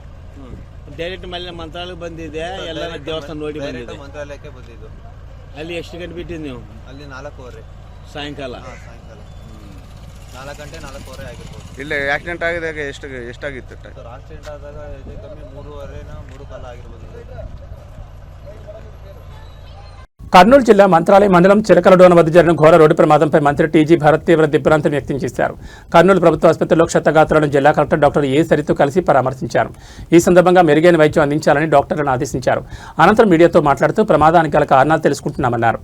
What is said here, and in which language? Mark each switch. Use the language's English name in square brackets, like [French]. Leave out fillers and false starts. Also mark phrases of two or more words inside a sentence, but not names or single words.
[Kannada] ಡೈರೆಕ್ಟ್ ಮಲ್ಲಿ ಮಂತ್ರಾಲಯಕ್ಕೆ ಬಂದಿದ್ದೆ, ಎಲ್ಲ ದೇವಸ್ಥಾನ ನೋಡಿ ಬಂದಿದ್ದೆ. ಮಂತ್ರಾಲಯಕ್ಕೆ ಬಂದಿದ್ದು. ಅಲ್ಲಿ ಎಷ್ಟು ಗಂಟೆ ಬಿಟ್ಟಿದ್ದು ನೀವು? ಅಲ್ಲಿ 4:15 ಸಾಯಂಕಾಲ. ಸಾಯಂಕಾಲ 4 ಗಂಟೆ 4:15 ಆಗಿರ್ಬೋದು. ಇಲ್ಲ ಆಕ್ಸಿಡೆಂಟ್ ಆಗಿದಾಗ ಎಷ್ಟಾಗಿತ್ತು? ಸರ್ ಆಕ್ಸಿಡೆಂಟ್ ಆದಾಗ ಹೆಚ್ಚು ಕಮ್ಮಿ 3:15 3 ಆಗಿರ್ಬೋದು. [Telugu] కర్నూలు జిల్లా మంత్రాలయం మండలం చిలకలడోన వద్ద జరిగిన ఘోర రోడ్డు ప్రమాదంపై మంత్రి టీజీ భరత్ తీవ్ర దిగ్భ్రాంతిని వ్యక్తం చేశారు. కర్నూలు ప్రభుత్వ ఆసుపత్రిలో క్షతగాత్రులను జిల్లా కలెక్టర్ డాక్టర్ ఏ సరితో కలిసి పరామర్శించారు. ఈ సందర్భంగా మెరుగైన వైద్యం అందించాలని డాక్టర్లను ఆదేశించారు. అనంతరం మీడియాతో మాట్లాడుతూ ప్రమాదానికి గల కారణాలు తెలుసుకుంటున్నామన్నారు.